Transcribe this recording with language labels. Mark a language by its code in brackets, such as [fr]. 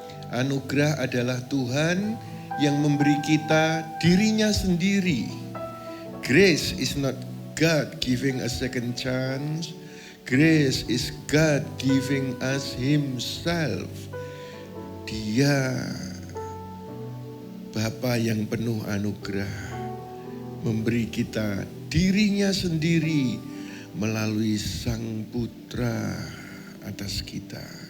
[id] Anugerah adalah Tuhan yang memberi kita dirinya sendiri. [en] Grace is not God giving a second chance. Grace is God giving us Himself. [id] Dia Bapa yang penuh anugerah, memberi kita dirinya sendiri melalui Sang Putra atas kita.